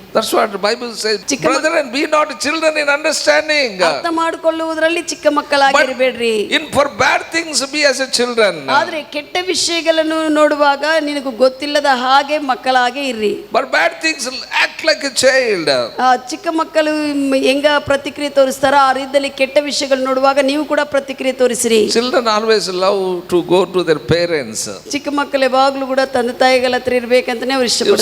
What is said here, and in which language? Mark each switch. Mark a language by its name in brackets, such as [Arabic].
[English] That's what the Bible says. Brethren, be not children in understanding. [Kannada] ಅರ್ಥ ಮಾಡಿಕೊಳ್ಳುವುದರಲ್ಲಿ ಚಿಕ್ಕ ಮಕ್ಕಳಾಗಿರಬೇಡ್ರಿ. [English] In for bad things be as a children. [Kannada] ಆದ್ರೆ ಕೆಟ್ಟ ವಿಷಯಗಳನ್ನು ನೋಡುವಾಗ ನಿನಗೆ ಗೊತ್ತಿಲ್ಲದ ಹಾಗೆ ಮಕ್ಕಳಾಗೆ ಇರ್ರಿ. [English] But bad things act like a child. [Kannada] ಚಿಕ್ಕ ಮಕ್ಕಳು ಹೆಂಗ ಪ್ರತಿಕ್ರಿಯೆ ತೋರಿಸ್ತಾರೋ ಆ ರೀತಿಯಲ್ಲಿ ಕೆಟ್ಟ ವಿಷಯಗಳು ನೋಡುವಾಗ ನೀವು ಕೂಡ ಪ್ರತಿಕ್ರಿಯೆ ತೋರಿಸ್ರಿ. [English] Children always love to go to their parents. [Kannada] ಚಿಕ್ಕ ಮಕ್ಕಳು ಯಾವಾಗಲೂ ಕೂಡ ತಂದೆ ತಾಯಿಗಳ ಹತ್ರ ಇರ್ಬೇಕಂತಾನೆ ಅವ್ರು ಇಷ್ಟಪಡ್ತಾರೆ.